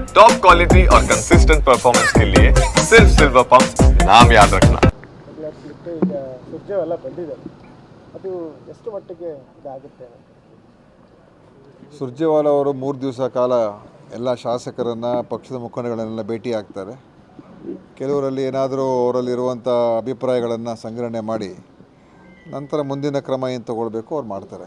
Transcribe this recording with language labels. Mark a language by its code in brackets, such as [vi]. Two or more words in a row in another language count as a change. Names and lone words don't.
[en] top quality [hi] और [en] consistent performance [hi] के लिए सिर्फ सिल्वर पंप नाम याद रखना। [kn] ಈಗ ಸುರ್ಜೇವಾಲ ಬಂದಿದ್ದಾರೆ, ಅದು ಎಷ್ಟು ಮಟ್ಟಿಗೆ ಇದಾಗುತ್ತೆ? ಸುರ್ಜೇವಾಲ ಅವರು 3 ದಿವಸ ಕಾಲ ಎಲ್ಲ ಶಾಸಕರನ್ನು, ಪಕ್ಷದ ಮುಖಂಡಗಳನ್ನೆಲ್ಲ ಭೇಟಿ ಆಗ್ತಾರೆ. ಕೆಲವರಲ್ಲಿ ಏನಾದರೂ ಅವರಲ್ಲಿರುವಂಥ ಅಭಿಪ್ರಾಯಗಳನ್ನು ಸಂಗ್ರಹಣೆ ಮಾಡಿ ನಂತರ ಮುಂದಿನ ಕ್ರಮ ಏನು ತಗೊಳ್ಬೇಕು ಅವ್ರು ಮಾಡ್ತಾರೆ.